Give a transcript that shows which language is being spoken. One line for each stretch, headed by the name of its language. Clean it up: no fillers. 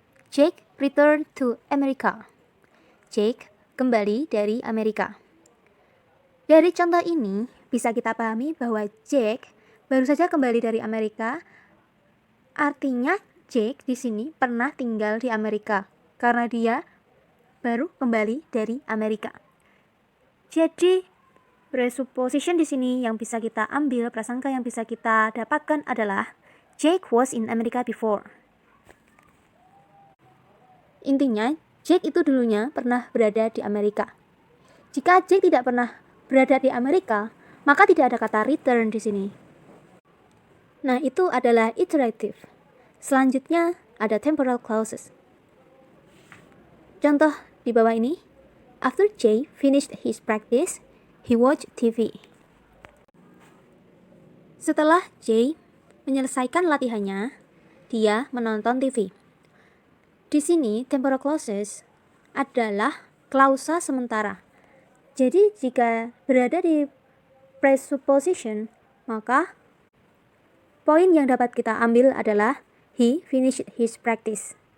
English: Jake returned to America.
Indonesian: Jake kembali dari Amerika. Dari contoh ini, bisa kita pahami bahwa Jake baru saja kembali dari Amerika. Artinya, Jake di sini pernah tinggal di Amerika. Karena dia baru kembali dari Amerika. Jadi, presupposition di sini yang bisa kita ambil, prasangka yang bisa kita dapatkan adalah
English: Jake was in America before.
Indonesian: Intinya, Jake itu dulunya pernah berada di Amerika. Jika Jake tidak pernah berada di Amerika, maka tidak ada kata return di sini. Nah, itu adalah iterative. Selanjutnya ada temporal clauses. Contoh di bawah ini,
English: after Jay finished his practice, he watched TV.
Indonesian: Setelah Jay menyelesaikan latihannya, dia menonton TV. Di sini, temporal clauses adalah klausa sementara. Jadi, jika berada di presupposition, maka poin yang dapat kita ambil adalah
English: he finished his practice.